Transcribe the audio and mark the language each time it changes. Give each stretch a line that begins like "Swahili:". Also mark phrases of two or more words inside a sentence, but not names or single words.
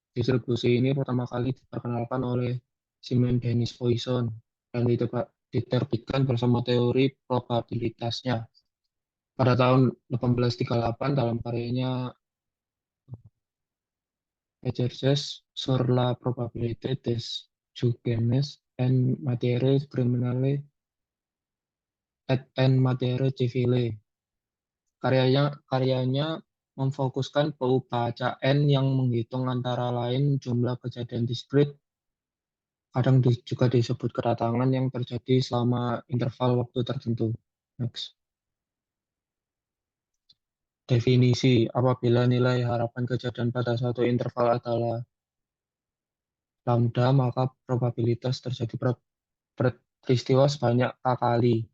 Indonesian: Distribusi ini pertama kali diperkenalkan oleh Siemens-Poisson dan diterbitkan bersama teori probabilitasnya pada tahun 1838 dalam karyanya
French: Exercises sur la probabilité des jugements en matière criminelle et en matière civile.
Indonesian: Karyanya memfokuskan peubacaan yang menghitung antara lain jumlah kejadian diskrit, kadang juga disebut kedatangan yang terjadi selama interval waktu tertentu. Next. Definisi, apabila nilai harapan kejadian pada satu interval adalah lambda, maka probabilitas terjadi peristiwa sebanyak K kali.